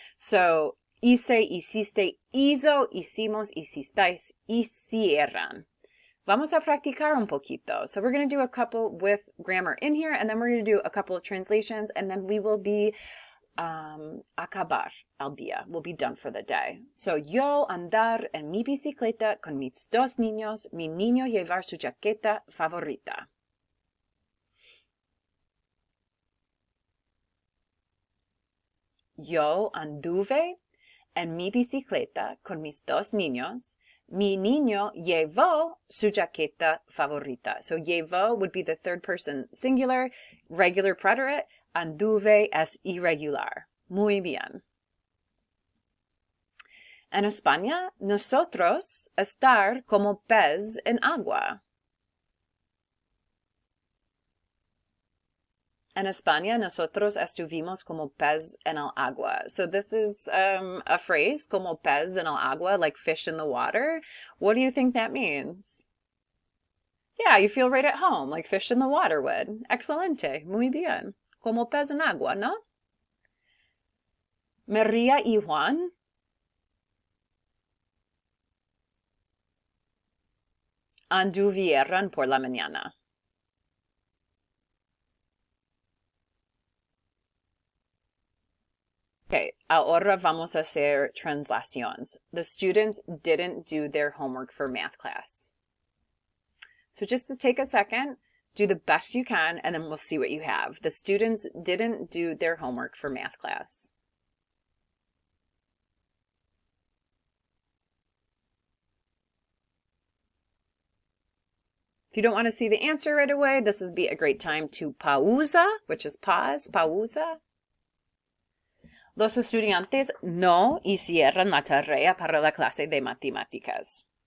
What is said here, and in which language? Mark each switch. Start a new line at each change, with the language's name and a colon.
Spanish: So hice, hiciste, hizo, hicimos, hicisteis, hicieran. Vamos a practicar un poquito.
English: So we're going to do a couple with grammar in here, and then we're going to do a couple of translations, and then we will be
Spanish: acabar al día.
English: We'll be done for the day.
Spanish: So yo andar en mi bicicleta con mis dos niños, mi niño llevar su chaqueta favorita. Yo anduve en mi bicicleta con mis dos niños. Mi niño llevó su chaqueta favorita.
English: So llevó would be the third person singular, regular preterite.
Spanish: Anduve es irregular. Muy bien. En España, nosotros estar como pez en agua. En España, nosotros estuvimos como pez en el agua.
English: So this is a phrase,
Spanish: como pez en el agua,
English: like fish in the water. What do you think that means? Yeah, you feel right at home, like fish in the water would.
Spanish: Excelente, muy bien. Como pez en agua, ¿no? María y Juan anduvieron por la mañana. Okay, ahora vamos a hacer translaciones.
English: The students didn't do their homework for math class. So just to take a second, do the best you can, and then we'll see what you have. The students didn't do their homework for math class. If you don't want to see the answer right away, this would be a great time to pausa, which is pause, pausa.
Spanish: Los estudiantes no hicieron la tarea para la clase de matemáticas.